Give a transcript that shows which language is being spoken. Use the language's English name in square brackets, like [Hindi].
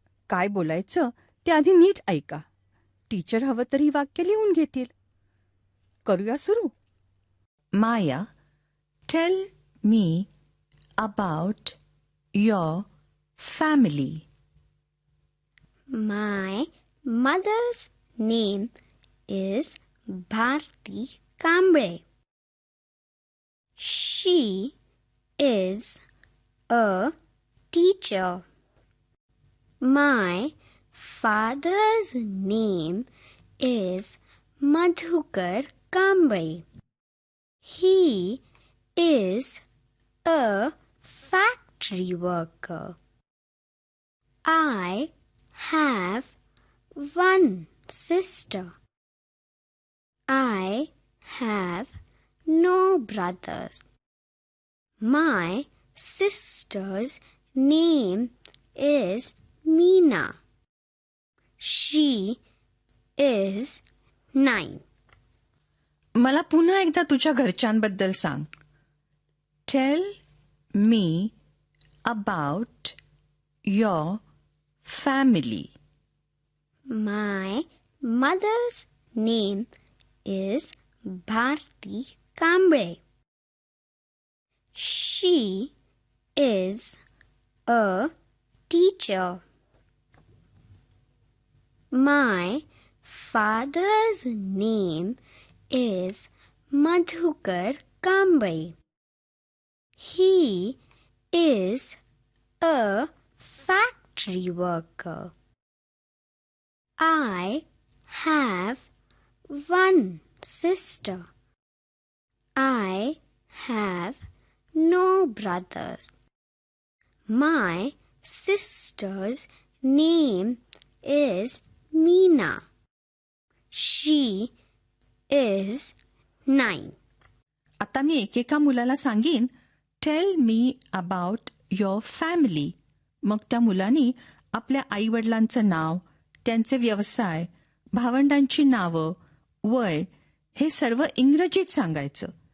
[Marathi] काय बोलायचं ते आधी नीट ऐका. टीचर हवं तर ही वाक्य लिहून घेतील. करूया सुरू. [English] Maya, tell me about your family. My mother's name is Bharti Kamble. She is a teacher. My father's name is Madhukar Kamble. He is a factory worker. I have one sister. I have no brothers. My sister's name is Meena. She is 9. [Marathi] मला पुन्हा एकदा तुझ्या घरच्यांबद्दल सांग. [English] Tell me about your family. My mother's name is Bharti Kamble. She is a teacher. My father's name is Madhukar Kamble. He is a factory worker. I have one sister. I have no brothers. My sister's name is Meena. She is 9. [Marathi] आता मी एकेका मुलाला सांगीन, [English] Tell me about your family. [Marathi] मग त्या मुलांनी आपल्या आईवडिलांचं नाव, त्यांचे व्यवसाय, भावंडांची नावं, वय हे सर्व इंग्रजीत सांगायचं.